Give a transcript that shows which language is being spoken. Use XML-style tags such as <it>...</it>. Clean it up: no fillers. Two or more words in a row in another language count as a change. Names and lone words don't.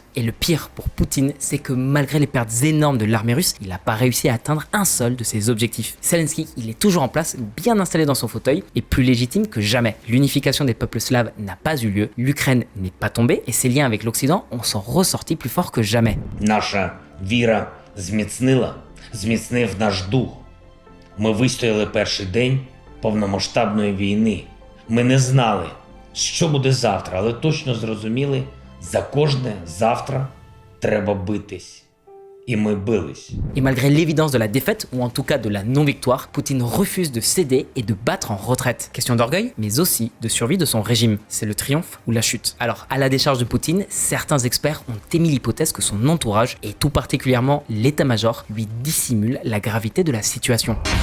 <fr>Et le pire pour Poutine, c'est que malgré les pertes énormes de l'armée russe, il n'a pas réussi à atteindre un seul de ses objectifs. Zelensky, il est toujours en place, bien installé dans son fauteuil et plus légitime que jamais. L'unification des peuples slaves n'a pas eu lieu, l'Ukraine n'est pas tombée et ses liens avec l'Occident en sont ressortis plus forts que jamais.</fr> <uk>Наша віра зміцнив наш дух. Ми вистояли перший день повномасштабної війни. Ми не знали, що буде завтра, але точно зрозуміли, за кожне завтра треба битись.</uk> <fr>Et malgré l'évidence de la défaite, ou en tout cas de la non-victoire, Poutine refuse de céder et de battre en retraite. Question d'orgueil, mais aussi de survie de son régime. C'est le triomphe ou la chute. Alors, à la décharge de Poutine, certains experts ont émis l'hypothèse que son entourage, et tout particulièrement l'état-major, lui dissimule la gravité de la situation.</fr>